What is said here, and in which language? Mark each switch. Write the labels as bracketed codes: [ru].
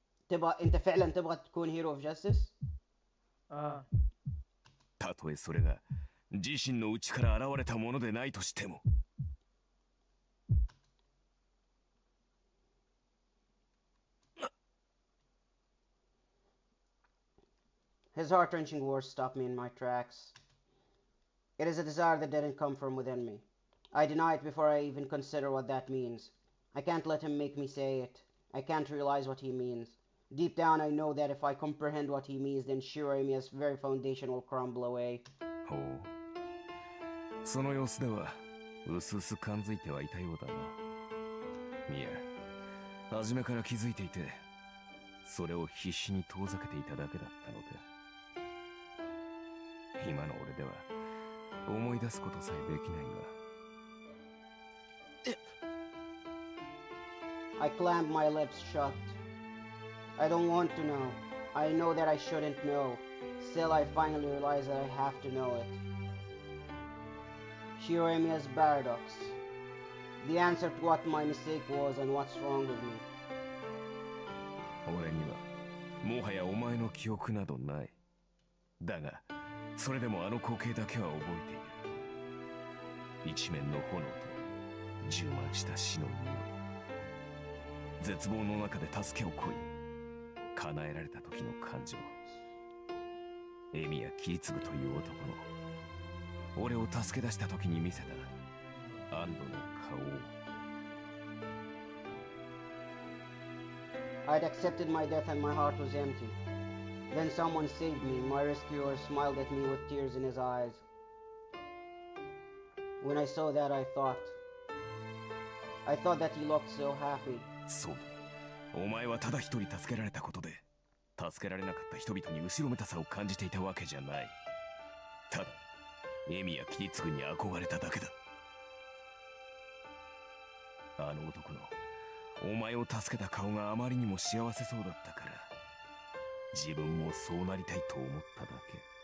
[ar] انت فعلا تبغى تكون [en] Hero of justice? [ja] たとえそれが自身の内から現れたものでないとしても。 [en] His heart-wrenching words stopped me in my tracks. It is a desire that didn't come from within me. I deny it before I even consider what that means. I can't let him make me say it. I can't realize what he means. Deep down I know that if I comprehend what he means, then Shiroimiya's very foundation will crumble away. [ja] ほう。その様子ではうすうす感づいてはいたようだな。いや、初めから気づいていて、それを必死に遠ざけていただけだったのか。今の俺では思い出すことさえできないが。 [en] I clamped my lips shut. I don't want to know. I know that I shouldn't know. Still, I finally realize that I have to know it. Shiroimiya's paradox. The answer to what my mistake was and what's wrong with me. [ja] 俺にはもはやお前の記憶などない。だが、それでもあの光景だけは覚えている。一面の炎と充満した死の匂い。絶望の中で助けを乞い、叶えられた時の感情。エミヤキリツグという男の俺を助け出した時に見せた安堵の顔を。 [en] I'd accepted my death and my heart was empty. Then someone saved me. My rescuer smiled at me with tears in his eyes. When I saw that, I thought that he looked so happy. [ja] そうだ。お前はただ一人助けられたことで、助けられなかった人々に後ろめたさを感じていたわけじゃない。ただ、エミやキリツグに憧れただけだ。あの男のお前を助けた顔があまりにも幸せそうだったから、自分もそうなりたいと思っただけ。